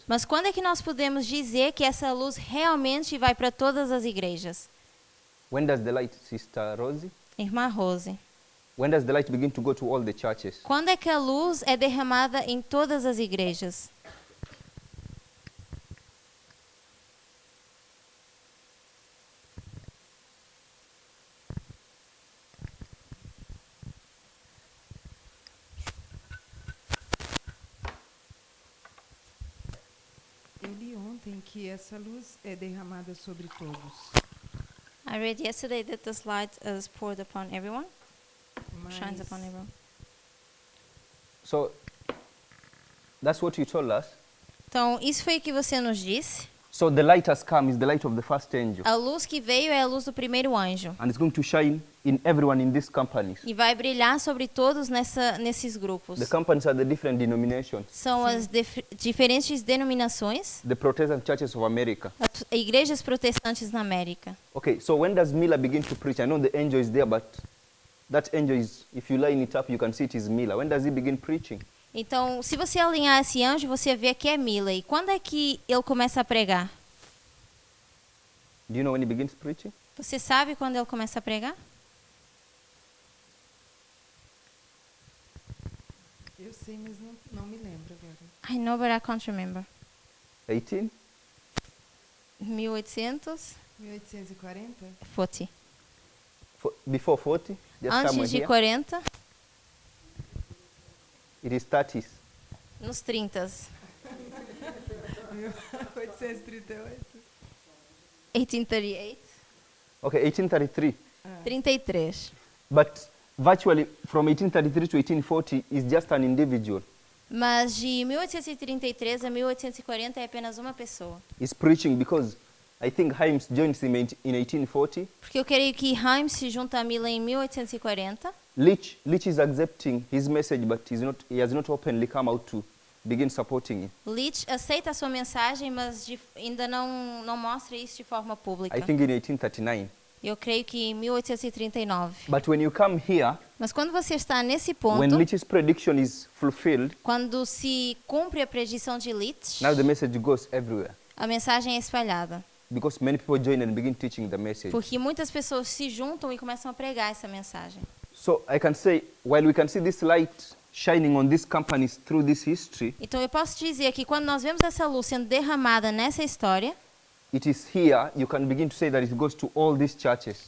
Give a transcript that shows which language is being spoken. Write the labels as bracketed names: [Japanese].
[Portuguese] Mas quando é que nós podemos dizer que essa luz realmente vai para todas as igrejas? [English] When does the light, Sister Rosie? [Portuguese] Irmã Rose, [English] When does the light begin to go to all the churches? [Portuguese] quando é que a luz é derramada em todas as igrejas? Eu li ontem que essa luz é derramada sobre todos. [English] I read yesterday that this light is poured upon everyone, [Portuguese] Mas [English] shines upon everyone. So that's what you told us. [Portuguese] Então, isso foi o que você nos disse. [English] So the light has come is the light of the first angel, [Portuguese] A luz que veio é a luz do primeiro anjo. [English] and it's going to shine in everyone in these companies. [Portuguese] E vai brilhar sobre todos nesses grupos. [English] The companies are the different denominations, [Portuguese] São as diferentes denominações, [English] the Protestant churches of America. [Portuguese] as igrejas protestantes na América. [English] Okay, so when does Miller begin to preach? I know the angel is there, but that angel is, if you line it up, you can see it is Miller. When does he begin preaching? [Portuguese] Então, se você alinhar esse anjo, você vê que é Miley. Quando é que ele começa a pregar? [English] Do you know when he begins preaching? [Portuguese] Você sabe quando ele começa a pregar? Eu sei, mas não me lembro agora. [English] I know, but I can't remember. 18? 1840? 1840? Before 40? Just somewhere [Portuguese] Antes de [English] here? 40, It is 30s. [Portuguese] nos 30. 1838? 1838. [English] Okay, 1833. 33. But virtually from 1833 to 1840 is just an individual. [Portuguese] Mas de 1833 a 1840 é apenas uma pessoa. [English] He's preaching because I think Himes joined him in 1840. [Portuguese] Porque eu creio que Himes se junta a Mila em 1840. [English] Leach is accepting his message, but he has not openly come out to begin supporting him. [Portuguese] Leach aceita a sua mensagem, mas ainda não mostra isso de forma pública. [English] I think in 1839. [Portuguese] Eu creio que em 1839. [English] But when you come here, [Portuguese] Mas quando você está nesse [English] when [Portuguese] ponto, [English] Leach's prediction is fulfilled, [Portuguese] quando se cumpre a predição de Leach, [English] now the message goes everywhere. [Portuguese] a mensagem é espalhada. [English] Because many people join and begin teaching the message. [Portuguese] Porque muitas pessoas se juntam e começam a pregar essa mensagem. [English] So I can say, while we can see this light shining on these companies through this history, [Portuguese] Então eu posso dizer que quando nós vemos essa luz sendo derramada nessa história, [English] it is here you can begin to say that it goes to all these churches.